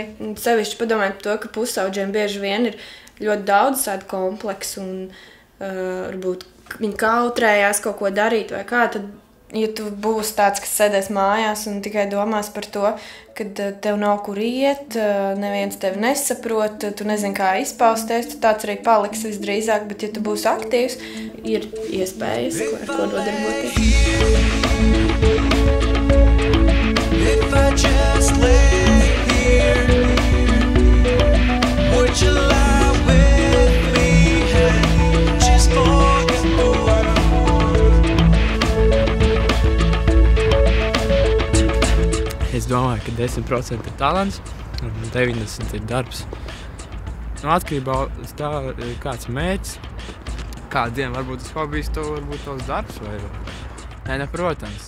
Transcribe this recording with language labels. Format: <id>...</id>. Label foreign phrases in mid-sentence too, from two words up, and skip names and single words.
<lv>Sevišķi padomāt par to, ka pusaudžiem bieži vien ir ļoti daudz tādu kompleksu un varbūt viņi kautrējās kaut ko darīt vai kā, tad, ja tu būsi tāds, kas sēdēs mājās un tikai domās par to, kad tev nav kur iet, neviens tevi nesaprot, tu nezini, kā izpausties, tu tāds arī paliksi visdrīzāk, bet ja tu būsi aktīvs, ir iespējas, ar ko nodarboties.</lv> <en>If I just lay here, would you lie with me and just forget the world?</en> <lv>Es domāju, ka 10% ir talants un 90% ir darbs. Atkarībā uz tā, kāds mērķis, kādiem varbūt tas hobijs, to varbūt tos darbs vai... Nē, protams.</lv>